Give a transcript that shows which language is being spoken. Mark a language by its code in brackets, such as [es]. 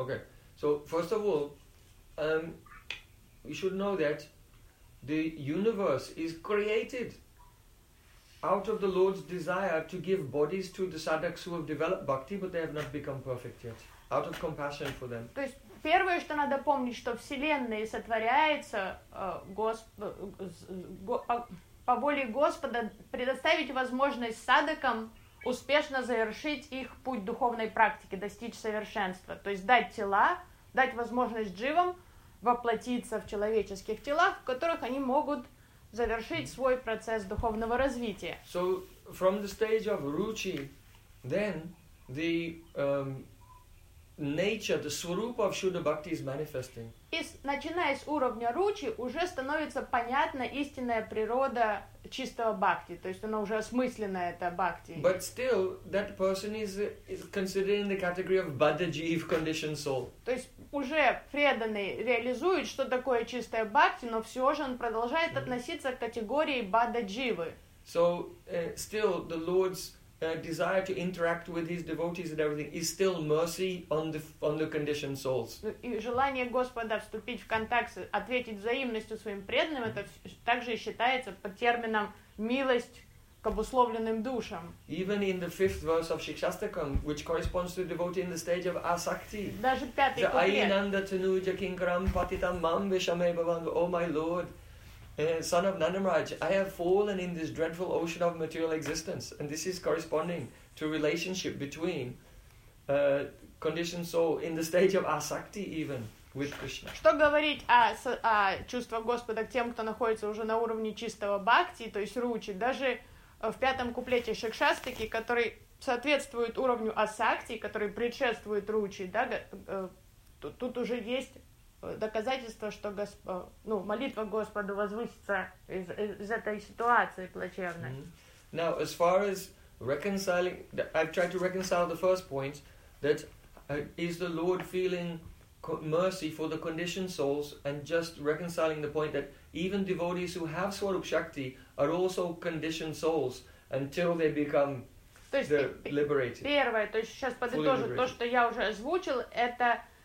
[en] Okay, so first of all, you should know that the universe is created out of the Lord's desire to give bodies to the sadhaks who have developed bhakti, but they have not become perfect yet, out of compassion for them. [ru] То есть первое, что надо помнить, что Вселенная сотворяется по воле Господа предоставить возможность садакам успешно завершить их путь духовной практики, достичь совершенства. То есть дать тела, дать возможность дживам воплотиться в человеческих телах, в которых они могут завершить свой процесс духовного развития. [en] So, from the stage of Ruchi, then the nature, the swarupa of Shuddha Bhakti is manifesting. [ru] И начиная с уровня Ruchi, уже становится понятна истинная природа чистого бхакти, то есть она уже осмыслена, эта бхакти. [en] But still, that person is considered in the category of Baddha-Jeev conditioned soul. [ru] То есть уже преданный реализует, что такое чистая бхакти, но все же он продолжает относиться к категории Баддха-Дживы. [en] So, still, the Lord's desire to interact with his devotees and everything is still mercy on the conditioned souls. [ru] И желание Господа вступить в контакт, ответить взаимностью своим преданным, это также считается под термином милость к обусловленным душам. [en] Even in the fifth verse of Shikshastakam, which corresponds to the devotee in the stage of Asakti. [ru] Даже пятый куплет. [sa] Айнанда тануджа кинкарам патитам мам вишаме бхаванду, [en] oh my lord. Son of Nandamaraj, I have fallen in this dreadful ocean of material existence, and this is corresponding to relationship between conditioned soul in the stage of asakti even with Krishna. [ru] Что говорить о чувствах Господа к тем, кто находится уже на уровне чистого бхакти, то есть ручи, даже в пятом куплете Шикшастики, который соответствует уровню асакти, который предшествует ручи, да, тут уже есть доказательство, что молитва Господу возвысится из этой ситуации плачевной. Mm-hmm. [en] Now, as far as reconciling, I've tried to reconcile the first point, that is the Lord feeling mercy for the conditioned souls, and just reconciling the point that even devotees who have Swarup Shakti are also conditioned souls until they become liberated. [ru] Первое, то есть сейчас подытожу, то, что я уже озвучил, это...